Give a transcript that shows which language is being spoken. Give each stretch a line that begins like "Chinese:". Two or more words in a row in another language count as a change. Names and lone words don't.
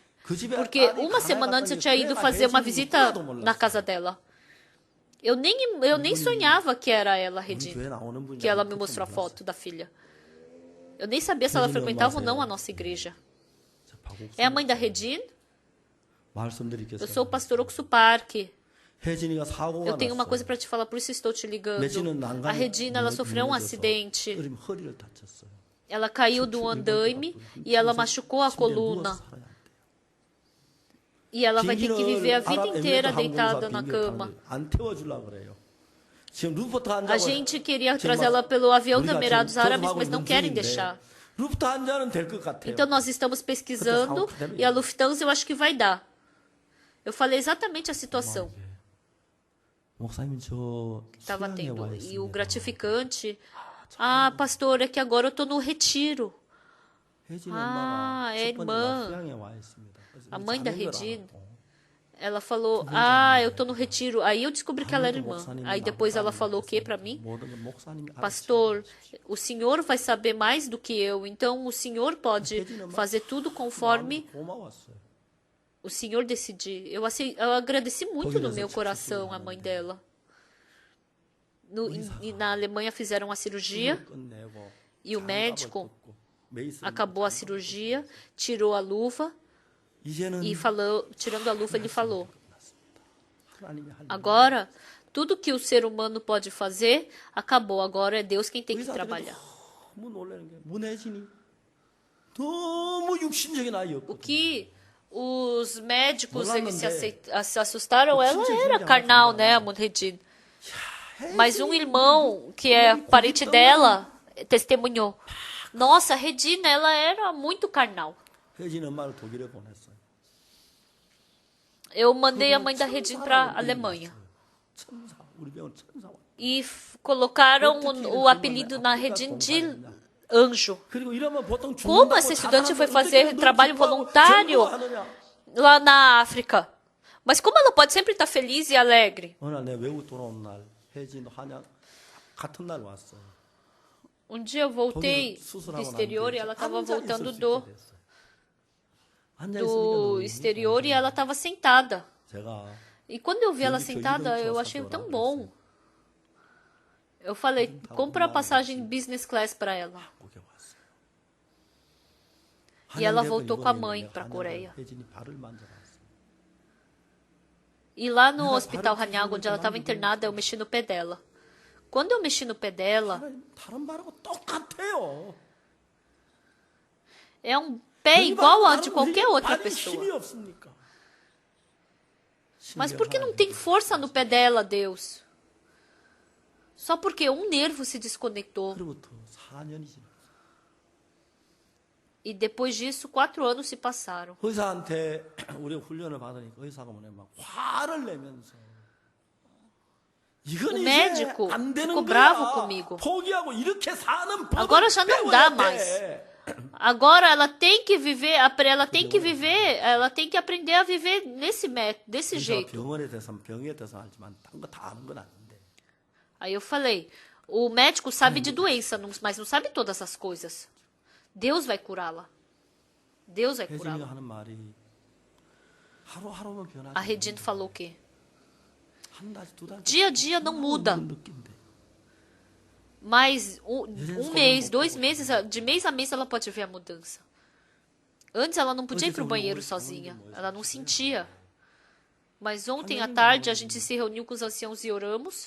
Portuguese: Porque uma semana antes eu tinha ido fazer uma visita na casa dela. Eu nem sonhava que era ela, Redine, que ela me mostrou a foto da filha. Eu nem sabia se ela frequentava ou não a nossa igreja. É a mãe da Redine.
Korean: 말씀드리겠습니다.
Portuguese: Eu sou o pastor Oksu Park.
Korean: 혜진이가 사고가
Portuguese: Eu tenho uma
Korean: 났어요.
Portuguese: coisa para te falar, por isso estou te ligando.
Korean: 매진은
Portuguese: A
Korean: 난간에
Portuguese: Regina, ela sofreu um
Korean: 무너져서
Portuguese: acidente.
Korean: 허리를 다쳤어요.
Portuguese: Ela caiu do andaime e ela machucou a coluna. E ela vai ter que viver a vida inteira deitada na cama.
Korean: 안 태워주려고 그래요. 지금 루프트 한
Portuguese: A gente queria trazê-la pelo avião da Emirados Árabes, mas não querem deixar.
Korean: 루프트 한 잔은 될 것 같아요.
Portuguese: Então nós estamos pesquisando e a Lufthansa eu acho que vai dar. Eu falei exatamente a situação
Korean: 목사님 저
Portuguese: que estava
Korean: 수양에
Portuguese: tendo.
Korean: 와
Portuguese: E o
Korean: 있습니다.
Portuguese: gratificante, pastor, é que agora eu estou no retiro.
Korean: 혜진 아, 엄마가
Portuguese: é
Korean: 첫 번째
Portuguese: irmã.
Korean: 날 수양에 와 있습니다. 그래서
Portuguese: A
Korean: 우리
Portuguese: mãe da
Korean: 자매인 줄
Portuguese: Regina,
Korean: 알았고.
Portuguese: ela falou, eu tô no retiro. Aí eu descobri que ela era irmã. Aí depois ela falou o que para mim?
Korean: 모든 건 목사님이 알아서
Portuguese: Pastor, o senhor vai saber mais do que eu, então o senhor pode fazer tudo conforme
Korean: 고마웠어요.
Portuguese: o senhor decidir. Eu agradeci muito no meu coração a mãe dela. Na Alemanha fizeram a cirurgia
Korean: 끝내고
Portuguese: e o médico
Korean: 장갑을 벗고 메이스
Portuguese: acabou a cirurgia, tirou a luva
Korean: 이제는
Portuguese: e falou, tirando a luva, ele falou:
Korean: 하나님이 할
Portuguese: agora, tudo que o ser humano pode fazer, acabou. Agora é Deus quem tem que
Korean: 의사들이
Portuguese: trabalhar.
Korean: 너무 놀라는 게 문혜진이 너무 육신적인
Portuguese: O
Korean: 아이였거든요.
Portuguese: que os médicos eles se assustaram, ela era carnal, né, a Munredin. Mas um irmão, que é parente dela, testemunhou. Nossa, a Regina, ela era muito carnal.
Korean: 혜진 엄마를 독일에 보냈어요.
Portuguese: Eu mandei a mãe da Regina para a Alemanha.
Korean: 천사, 우리 병원 천사.
Portuguese: E colocaram o apelido na Regina de anjo.
Korean: 그리고 이러면 보통
Portuguese: Como essa estudante foi fazer trabalho voluntário lá na África? Mas como ela pode sempre estar feliz e alegre?
Korean: 어느 날 내 외국 돌아온 날 혜진도 한양 같은 날 왔어요.
Portuguese: Um dia eu voltei do exterior e ela estava voltando do exterior e ela estava sentada.
Korean: 제가
Portuguese: E quando eu vi ela sentada, eu achei tão bom. Eu falei, compra a passagem
English: business class
Portuguese: para ela.
Korean: 한국에 왔어요.
Portuguese: E ela voltou com a mãe para a Coreia.
Korean: 혜진이 발을 만져봤어요.
Portuguese: E lá no hospital Hanyang, onde ela estava internada, eu mexi no pé dela. Quando eu mexi no pé dela,
Korean: 다른 발하고 똑같아요.
Portuguese: é um pé igual ao de qualquer outra
Korean: 발이
Portuguese: pessoa.
Korean: 힘이 없습니까?
Portuguese: Mas por que não tem força no pé dela, Deus? Só porque um nervo se desconectou.
Korean: 그로부터 4년이 지났어요.
Portuguese: E depois disso, 4 anos se passaram.
Korean: 의사한테 우리가 훈련을 받으니까 의사가 뭐냐 막 화를 내면서 이건
Portuguese: O
Korean: 이제
Portuguese: médico
Korean: 안 되는
Portuguese: ficou
Korean: 거야.
Portuguese: bravo comigo.
Korean: 포기하고 이렇게 사는 법을
Portuguese: Agora já não dá
Korean: 배워야
Portuguese: mais.
Korean: 돼.
Portuguese: Agora ela tem que viver, ela tem que aprender a viver nesse método, desse
Korean: 의사가
Portuguese: jeito.
Korean: 병원에 대해서 병에 대해서 알지만 딴 거 다 아는 건 아닌데.
Portuguese: Aí eu falei, o médico sabe de doença, mas não sabe todas as coisas. Deus vai curá-la. Deus vai
Korean: 혜진이가
Portuguese: curá-la.
Korean: 하는 말이 하루하루는 변하지.
Portuguese: A Regina falou o quê?
Korean: 한 달, 두 달.
Portuguese: Dia a dia não muda.
Korean: 느낀대.
Portuguese: Mas um mês, 2 meses, de mês a mês ela pode ver a mudança. Antes ela não podia ir para o banheiro sozinha. Ela não sentia. Mas ontem à tarde a gente se reuniu com os anciãos e oramos.